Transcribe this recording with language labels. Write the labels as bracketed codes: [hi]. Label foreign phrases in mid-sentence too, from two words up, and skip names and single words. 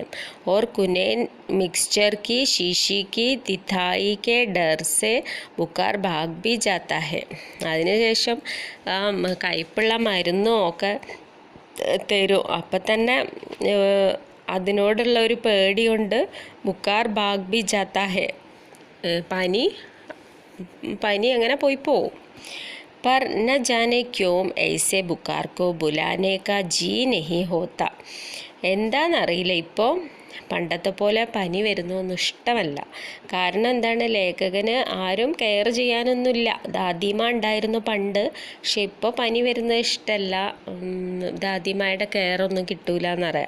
[hi] और कुनैन मिक्स्चर की शीशी की तिहाई के डर से बुखार भाग भी जाता है, [ml] അതിനുശേഷം കയ്പുള്ള മരുന്നും ഒക്കെ തരും. അപ്പം തന്നെ അതിനോടുള്ള ഒരു പേടി കൊണ്ട് [hi] बुखार भाग भी जाता है, [ml] പനി അങ്ങനെ പോവും. [hi] पर न जाने क्यों ऐसे बुखार को बुलाने का जी नहीं होता, [ml] എന്താണെന്നറിയില്ല, ഇപ്പോൾ പണ്ടത്തെ പോലെ പനി വരുന്നൊന്നും ഇഷ്ടമല്ല. കാരണം എന്താണ്, ലേഖകന് ആരും കെയർ ചെയ്യാനൊന്നുമില്ല. ദാദിമ ഉണ്ടായിരുന്നു പണ്ട്, പക്ഷെ ഇപ്പോൾ പനി വരുന്നത് ഇഷ്ടമല്ല, ദാദിമയുടെ കെയറൊന്നും കിട്ടൂല എന്നറിയാം.